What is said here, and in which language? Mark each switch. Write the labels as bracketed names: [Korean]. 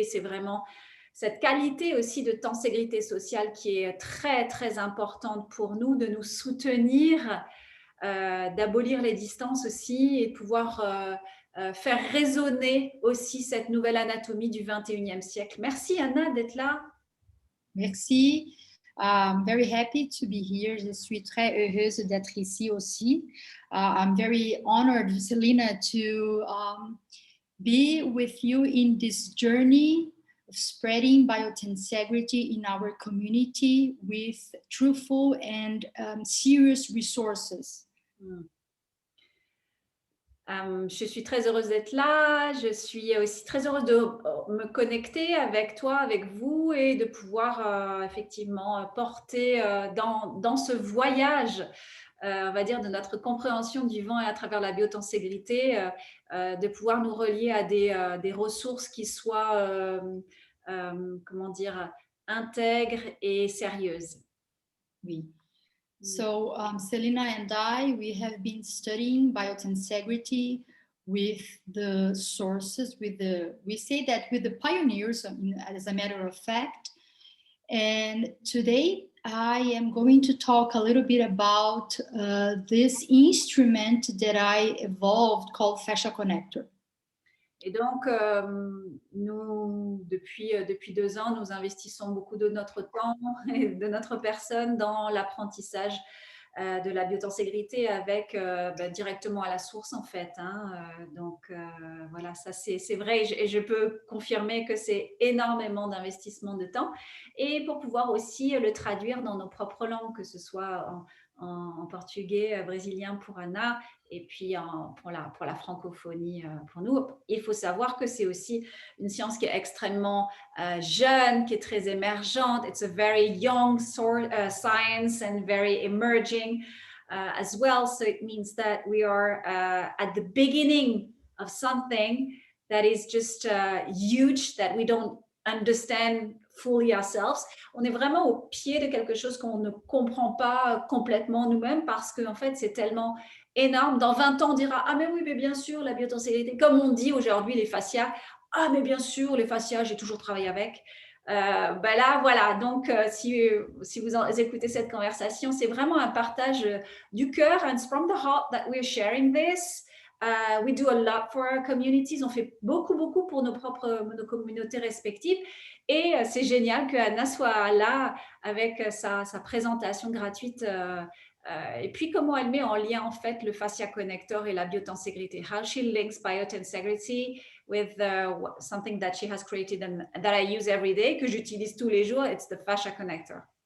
[French] Et c'est vraiment cette qualité aussi de tenségrité sociale qui est très très importante pour nous, de nous soutenir, d'abolir les distances aussi et de pouvoir faire résonner aussi cette nouvelle anatomie du 21e siècle. Merci Anna d'être là. Merci. [English] I'm very happy to be here. [French] Je suis très heureuse d'être ici aussi. [English] I'm very honored, Selena, to be with you in this journey of spreading biotensegrity in our community with truthful and serious resources. [French] Je suis très heureuse d'être là. Je suis aussi très heureuse de me connecter avec toi, avec vous, et de pouvoir effectivement porter dans ce voyage, on va dire, de notre compréhension du vent et à travers la biotenségrité, de pouvoir nous relier à des ressources qui soient, comment dire, intègres et sérieuses. Oui. [English] So Selena and I, we have been studying biotensegrity with the sources, we say that with the pioneers, as a matter of fact. And today I am going to talk a little bit about this instrument that I evolved called Fascia Connector. [French] Et donc, nous, depuis 2 ans, nous investissons beaucoup de notre temps et de notre personne dans l'apprentissage de la biotenségrité avec directement à la source, en fait. Hein. Donc, voilà, ça c'est vrai, et je peux confirmer que c'est énormément d'investissement de temps. Et pour pouvoir aussi le traduire dans nos propres langues, que ce soit en portugais, brésilien pour Anna, et puis pour la francophonie pour nous. Il faut savoir que c'est aussi une science qui est extrêmement jeune, qui est très émergente. [English] It's a very young science and very emerging as well. So it means that we are at the beginning of something that is just huge, that we don't understand fully ourselves. [French] On est vraiment au pied de quelque chose qu'on ne comprend pas complètement nous-mêmes, parce que en fait, c'est tellement énorme. Dans 20 ans, on dira « Ah mais oui, mais bien sûr, la biotenségrité », comme on dit aujourd'hui les fascias. « Ah mais bien sûr, les fascias, j'ai toujours travaillé avec ». Là, voilà, donc si vous écoutez cette conversation, c'est vraiment un partage du cœur, [English] and it's from the heart that we're sharing this. We do a lot for our communities. [French] On fait beaucoup pour nos communautés respectives. Et c'est génial que Anna soit là avec sa présentation gratuite. Et puis comment elle met en lien en fait le fascia connector et la biotenségrité. [English] How she links biotensegrity with something that she has created and that I use every day, [French] que j'utilise tous les jours. [English] It's the fascia connector.